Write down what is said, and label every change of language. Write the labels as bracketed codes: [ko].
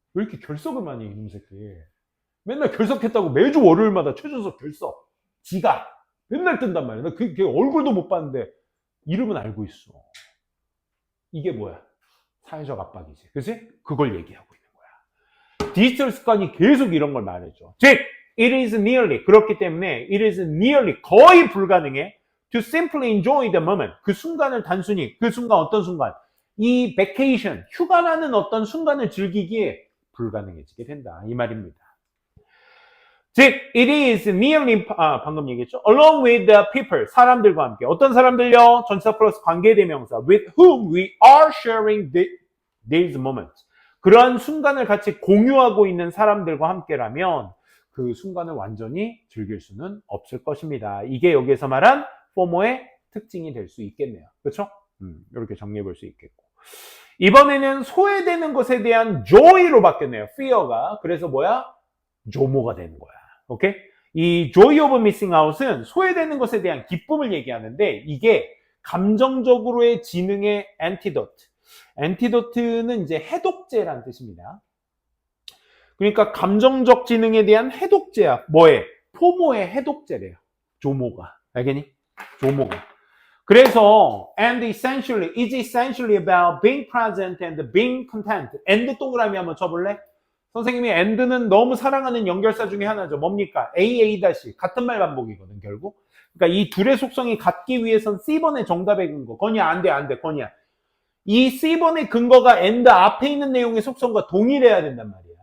[ko] 왜 이렇게 결석을 많이 해, 이놈 새끼. 맨날 결석했다고 매주 월요일마다 최준석 결석. 지가 맨날 뜬단 말이야. 나 그 얼굴도 못 봤는데 이름은 알고 있어. 이게 뭐야? 사회적 압박이지. 그치? 그걸 얘기하고 있는 거야. 디지털 습관이 계속 이런 걸 말해줘. [en] 즉, it is nearly, [ko] 그렇기 때문에 [en] it is nearly, [ko] 거의 불가능해 [en] to simply enjoy the moment. [ko] 그 순간을 단순히, 그 순간 어떤 순간? 이 vacation, 휴가라는 어떤 순간을 즐기기에 불가능해지게 된다. 이 말입니다. [en] 즉, it is nearly, [ko] 방금 얘기했죠. [en] along with the people, [ko] 사람들과 함께. 어떤 사람들요? 전치사 플러스 관계대명사. [en] with whom we are sharing these moments. [ko] 그러한 순간을 같이 공유하고 있는 사람들과 함께라면 그 순간을 완전히 즐길 수는 없을 것입니다. 이게 여기에서 말한 포모의 특징이 될 수 있겠네요. 그렇죠? 이렇게 정리해 볼 수 있겠고. 이번에는 소외되는 것에 대한 joy로 바뀌었네요. fear가. 그래서 뭐야? 조모가 되는 거야. 오케이? 이 [en] joy of missing out [ko] 은 소외되는 것에 대한 기쁨을 얘기하는데 이게 감정적으로의 지능의 antidote. antidote는 이제 해독제라는 뜻입니다. 그러니까 감정적 지능에 대한 해독제야. 뭐에? 포모의 해독제래요. 조모가. 알겠니? 조모가. 그래서 [en] and essentially is essentially about being present and being content. [ko] and 동그라미 한번 쳐볼래? 선생님이 and는 너무 사랑하는 연결사 중에 하나죠. 뭡니까? A 다시 같은 말 반복이거든 결국. 그러니까 이 둘의 속성이 같기 위해선 C번의 정답의 근거. 건이야 안 돼, 건이야. 이 C번의 근거가 and 앞에 있는 내용의 속성과 동일해야 된단 말이야.